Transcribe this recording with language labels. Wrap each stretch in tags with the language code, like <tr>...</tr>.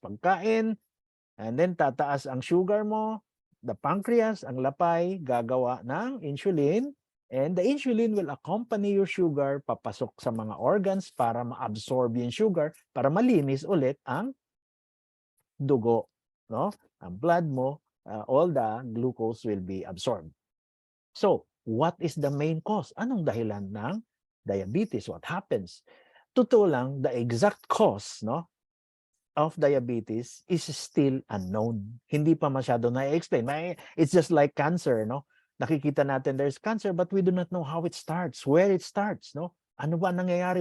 <tl>Pagkain, and then tataas ang sugar mo, the pancreas, ang lapay, gagawa ng insulin,</tl> <en>and the insulin will accompany your sugar</en> <tl>papasok sa mga organs para ma-absorb yung sugar, para malinis ulit ang dugo, no?</tl> <en>Ang blood mo, all the glucose will be absorbed. So, what is the main cause?</en> <tl>Anong dahilan ng diabetes?</tl> <en>What happens?</en> <tl>Totoo lang,</tl> <en>the exact cause, no, of diabetes is still unknown.</en> <tl>Hindi pa masyado na-explain.</tl> <en>It's just like cancer,</en> <tl>no? Nakikita natin</tl> <en>there's cancer, but we do not know how it starts, where it starts, no?</en> <tl>Ano ba nangyayari?</tl>